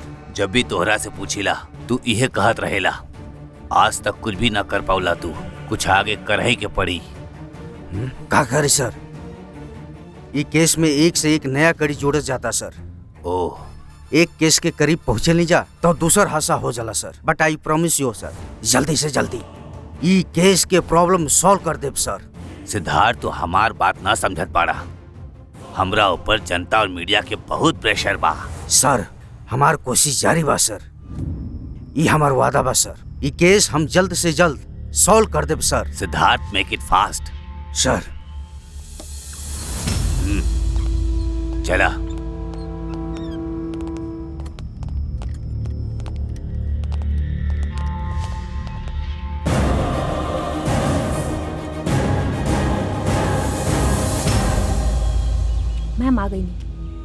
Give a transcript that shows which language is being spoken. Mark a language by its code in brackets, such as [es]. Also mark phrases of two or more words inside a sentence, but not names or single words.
[bho] जब भी तोहरा से पूछिला तू इहे कहत रहेला, आज तक कुछ भी ना कर पाउला तू, कुछ आगे करही के पड़ी। का करे सर, ये केस में एक से एक नया कड़ी जोड़त जाता सर। ओह, एक केस के करीब पहुंचे नहीं जा तो दूसर हादसा हो जाला सर। [en] But I promise you sir, [bho] जल्दी से जल्दी ये केस के [en] problem solve [bho] कर देब सर। सिद्धार्थ, तो हमार बात ना समझत पाड़ा। हमरा ऊपर जनता और मीडिया के बहुत प्रेशर बा। सर, हमार कोशिश जारी बा सर, ये हमार वादा बा सर। ये केस हम जल्द से जल्द सॉल्व कर देब सर। सिद्धार्थ, [en] Make it fast सर। [bho] चला। मैम आ गई नहीं।